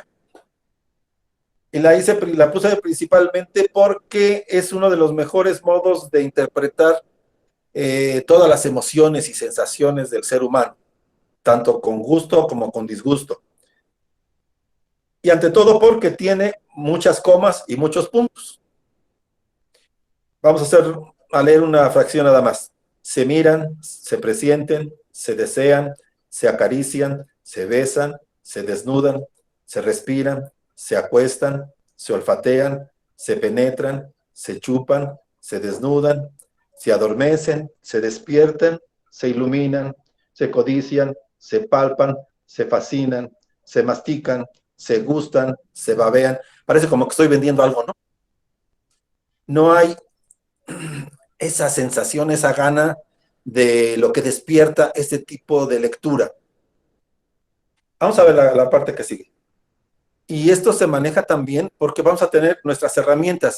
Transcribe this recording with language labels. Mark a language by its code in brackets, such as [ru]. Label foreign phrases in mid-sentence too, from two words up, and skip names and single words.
[es] Y la puse principalmente porque es uno de los mejores modos de interpretar todas las emociones y sensaciones del ser humano, tanto con gusto como con disgusto. Y ante todo porque tiene muchas comas y muchos puntos. Vamos a leer una fracción nada más. Se miran, se presienten, se desean, se acarician, se besan, se desnudan, se respiran, se acuestan, se olfatean, se penetran, se chupan, se desnudan, se adormecen, se despiertan, se iluminan, se codician, se palpan, se fascinan, se mastican, se gustan, se babean. Parece como que estoy vendiendo algo, ¿no? No hay esa sensación, esa gana de lo que despierta este tipo de lectura. Vamos a ver la parte que sigue. Y esto se maneja también porque vamos a tener nuestras herramientas.